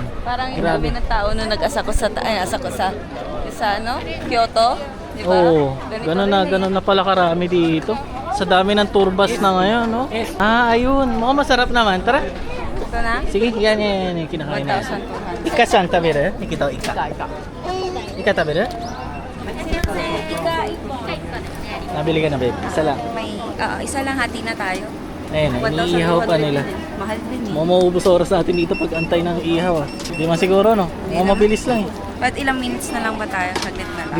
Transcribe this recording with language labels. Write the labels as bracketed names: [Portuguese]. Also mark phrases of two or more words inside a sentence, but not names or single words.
[Filipino] Parang yung Grabe. dami ng tao na nag-asako sa Kyoto. Di ba? Oo. Ganito Ganun rin na pala karami dito. Sa dami ng tour bus na ngayon, no? Ayun. Mukhang masarap naman. Tara. Ito na? Sige, yan. Kinakain na. 1,200. [Japanese] イカちゃん食べる？イカとイカ。イカ食べる？ [Filipino] Nabili ka na, babe. Isa lang. Isa lang, hati na tayo. Ayun, iniihaw pa nila. Mahal din eh. Maubos oras natin dito pag antay ng ihaw. Hindi man siguro, no? Mabilis lang eh. Ba't ilang minutes na lang ba tayo? Saglit na lang.